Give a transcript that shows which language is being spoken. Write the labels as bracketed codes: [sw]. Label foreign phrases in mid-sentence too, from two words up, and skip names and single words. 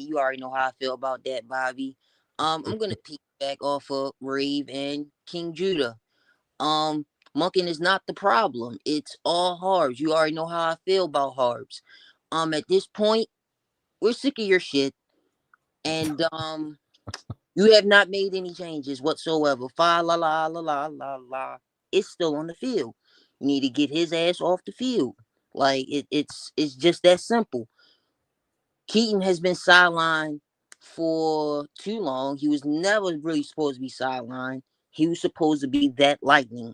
[en] You already know how I feel about that, Bobby. I'm gonna piggyback off of Rave and King Judah. Monkin is not the problem. It's all Harbs. You already know how I feel about Harbs. At this point, we're sick of your shit, and you have not made any changes whatsoever. Fa la la la la la la. It's still on the field. You need to get his ass off the field. Like it's just that simple. Keaton has been sidelined for too long. He was never really supposed to be sidelined. He was supposed to be that lightning.